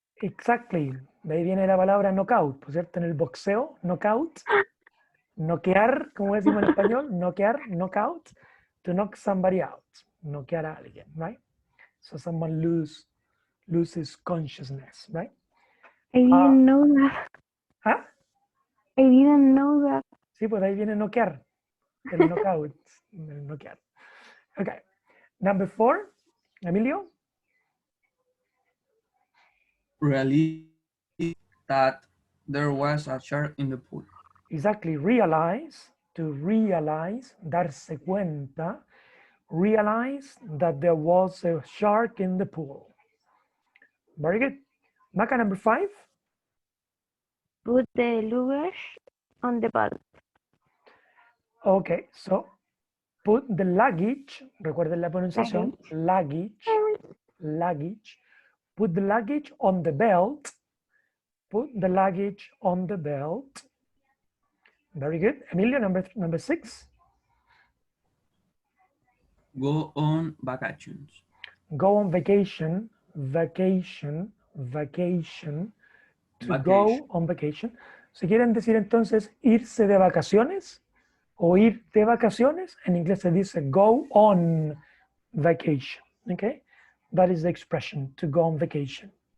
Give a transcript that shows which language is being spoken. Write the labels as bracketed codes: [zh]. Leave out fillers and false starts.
[es] Exactly, de ahí viene la palabra knockout, por cierto, en el boxeo, knockout, noquear, como decimos en español, noquear, knockout, [en] to knock somebody out, [es] noquear a alguien, right? [en] So someone loses consciousness, right? I didn't know that. ¿Ah? I didn't know that. [es] Sí, pues ahí viene noquear, el knockout, el noquear. [en] Okay, number 4, Emilio. Realize that there was a shark in the pool. Exactly, realize, to realize, [es] darse cuenta, [en] realize that there was a shark in the pool. Very good. Maca, number 5. Put the luggage on the belt. Okay, so put the luggage, [es] recuerden la pronunciación, [en] luggage, Put the luggage on the belt. Put the luggage on the belt. Very good. Emilio, number 6. Go on vacations. Go on vacation, vacation, vacation. To Vacation. go on vacation. [es] Si quieren decir entonces irse de vacaciones o ir de vacaciones, en inglés se dice [en] go on vacation. Okay? That is the expression, to go on vacation.